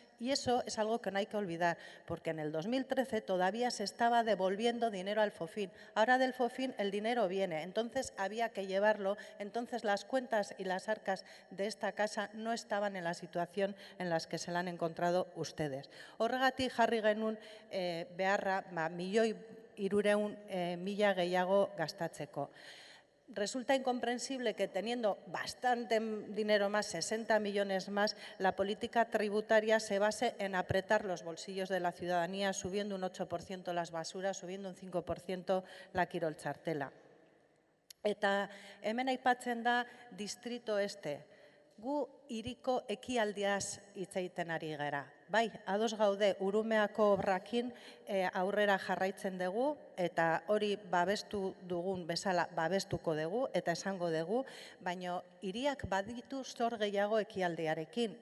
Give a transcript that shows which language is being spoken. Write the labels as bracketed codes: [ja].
[es] Y eso es algo que no hay que olvidar, porque en el 2013 todavía se estaba devolviendo dinero al FOFIN. Ahora del FOFIN el dinero viene, entonces había que llevarlo. Entonces las cuentas y las arcas de esta casa no estaban en la situación en la que se la han encontrado ustedes. [eu] Horregatik jarri genuen beharra 1.300.000 gehiago gastatzeko. [es] Resulta incomprensible que teniendo bastante dinero más, 60 millones más, la política tributaria se base en apretar los bolsillos de la ciudadanía, subiendo un 8% las basuras, subiendo un 5% la kirol txartela. [eu] Eta hemen aipatzen da [es] distrito este. [eu] Gu hiriko ekialdeaz hitz egiten ari gara. Bai, ados gaude Urumeako obrakin aurrera jarraitzen dugu eta hori babestu dugun bezala babestuko dugu eta esango dugu, baina hiriak baditu zor gehiago ekialdearekin.